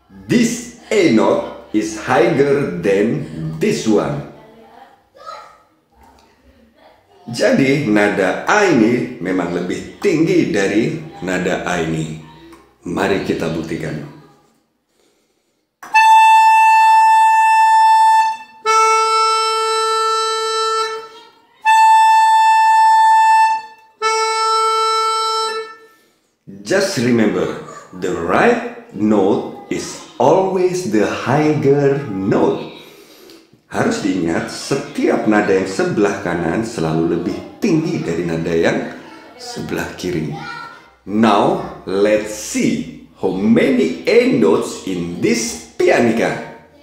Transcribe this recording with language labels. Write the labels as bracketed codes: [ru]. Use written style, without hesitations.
[en] This A note is higher than this one. [id] Jadi nada A ini memang lebih tinggi dari nada A ini. Mari kita buktikan. [en] Just remember, the right note is always the higher note. [id] Harus diingat, setiap nada yang sebelah kanan selalu lebih tinggi dari nada yang sebelah kiri. [en] Now, let's see how many A notes in this pianika.